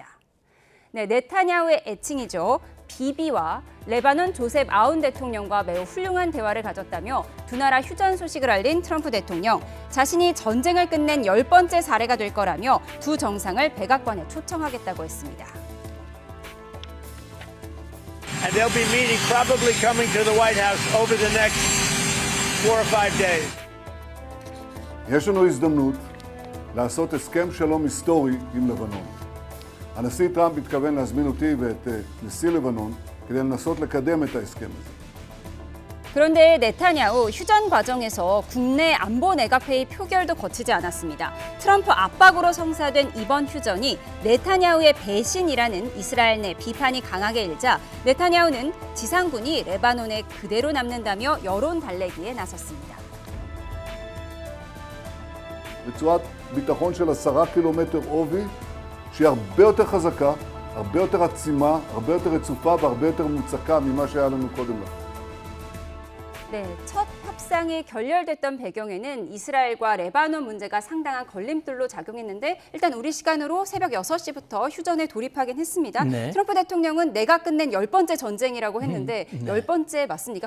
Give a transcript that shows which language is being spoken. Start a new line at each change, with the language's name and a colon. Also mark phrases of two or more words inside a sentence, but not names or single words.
Korean: 네, 네타냐후의 애칭이죠. 비비와 레바논 조셉 아운 대통령과 매우 훌륭한 대화를 가졌다며 두 나라 휴전 소식을 알린 트럼프 대통령. 자신이 전쟁을 끝낸 10번째 사례가 될 거라며 두 정상을 백악관에 초청하겠다고 했습니다.
English: And they'll be meeting, probably coming to the White House over the next 4 or 5 days.
Hebrew: יש לנו הזדמנות לעשות הסכם שלום היסטורי עם לבנון. הנשיא טראמפ מתכוון להזמין אותי ואת נשיא לבנון כדי לנסות לקדם את ההסכם הזה.
Korean: 그런데 네타냐후 휴전 과정에서 국내 안보 내각회의 표결도 거치지 않았습니다. 트럼프 압박으로 성사된 이번 휴전이 네타냐후의 배신이라는 이스라엘 내 비판이 강하게 일자 네타냐후는 지상군이 레바논에 그대로 남는다며 여론 달래기에 나섰습니다.
Hebrew: רצועת ביטחון של 10 קילומטר עובי שהיא הרבה יותר חזקה, הרבה יותר עצימה, הרבה יותר רצופה והרבה יותר מוצקה ממה שהיה לנו קודם לכן.
Korean: 네, 첫 협상이 결렬됐던 배경에는 이스라엘과 레바논 문제가 상당한 걸림돌로 작용했는데 일단 우리 시간으로 새벽 6시부터 휴전에 돌입하긴 했습니다. 네. 트럼프 대통령은 내가 끝낸 10번째 전쟁이라고 했는데 네. 10번째 맞습니까?